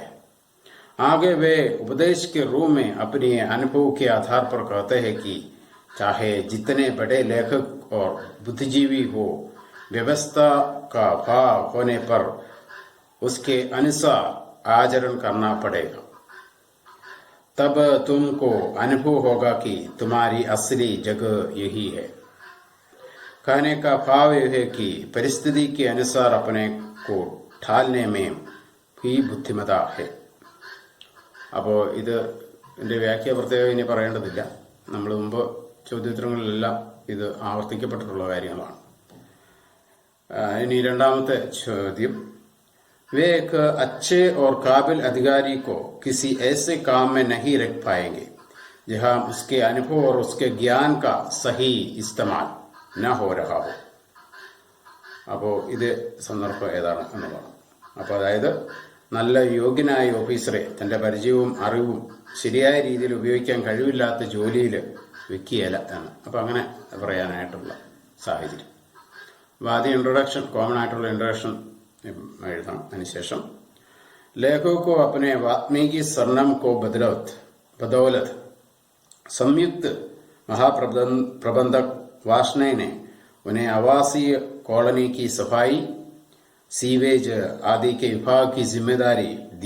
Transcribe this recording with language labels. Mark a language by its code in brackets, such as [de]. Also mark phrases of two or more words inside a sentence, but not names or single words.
[hi] आगे वे उपदेश के रूप में अपने अनुभव के आधार पर कहते हैं कि चाहे जितने बड़े लेखक और बुद्धिजीवी हो, व्यवस्था का भाव होने पर उसके अनुसार आचरण करना पड़ेगा। तब तुमको अनुभव होगा कि तुम्हारी असली जगह यही है। कहने का भाव यह है कि परिस्थिति के अनुसार अपने को ढालने में भी बुद्धिमता है। [ml] അപ്പോൾ ഇതിൻ്റെ വ്യാഖ്യ പ്രത്യേകം ഇനി പറയേണ്ടതില്ല. നമ്മൾ മുമ്പ് ചോദ്യോത്തരങ്ങളിലെല്ലാം ഇത് ആവർത്തിക്കപ്പെട്ടിട്ടുള്ള കാര്യങ്ങളാണ്. ഇനി രണ്ടാമത്തെ ചോദ്യം, [hi] वे एक अच्छे और काबिल अधिकारी को किसी ऐसे काम में नहीं रख पाएंगे जहां उसके अनुभव और उसके ज्ञान का सही इस्तेमाल न हो रहा हो. [ml] അപ്പോൾ ഇത് സന്ദർഭം ഏതാണ് എന്നുള്ളതാണ്. അപ്പോൾ അതായത് നല്ല യോഗ്യനായ ഓഫീസറെ തൻ്റെ പരിചയവും അറിവും ശരിയായ രീതിയിൽ ഉപയോഗിക്കാൻ കഴിവില്ലാത്ത ജോലിയിൽ വെക്കുകയില്ല എന്ന്. അപ്പോൾ അങ്ങനെ പറയാനായിട്ടുള്ള സാഹചര്യം. അപ്പോൾ ആദ്യം ഇൻട്രൊഡക്ഷൻ, കോമൺ ആയിട്ടുള്ള ഇൻട്രൊഡക്ഷൻ എഴുതണം. [hi] അതിനുശേഷം लेखक को अपने वाल्मीकि सरनाम को बदौलत संयुक्त महाप्रबंधक वार्ष्णेय ने उन्हें आवासीय कॉलोनी की सफाई, सीवेज आदि के विभाग की जिम्मेदारी दी.